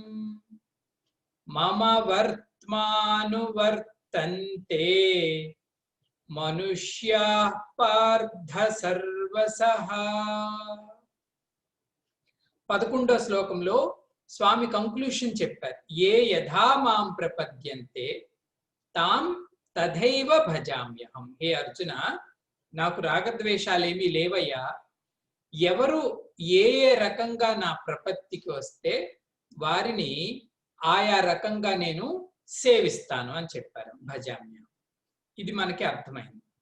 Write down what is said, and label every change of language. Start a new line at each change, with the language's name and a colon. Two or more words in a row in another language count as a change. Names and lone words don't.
Sanskrit: మమ వర్త్మానువర్తంతే మనుష్యాః పార్థ సర్వసః.
Telugu: 11వ శ్లోకంలో స్వామి కంక్లూషన్ చెప్పారు.
Sanskrit: ఏ యథా మాం ప్రపద్యంతే తాం తథైవ భజామ్యహం.
Telugu: హే అర్జున, నాకు రాగద్వేషాలేమీ లేవయ్యా. ఎవరు ఏ ఏ రకంగా నా ప్రపత్తికి వస్తే వారిని ఆయా రకంగా నేను సేవిస్తాను అని చెప్పారు. భజామ్యహం. ఇది మనకి అర్థమైంది.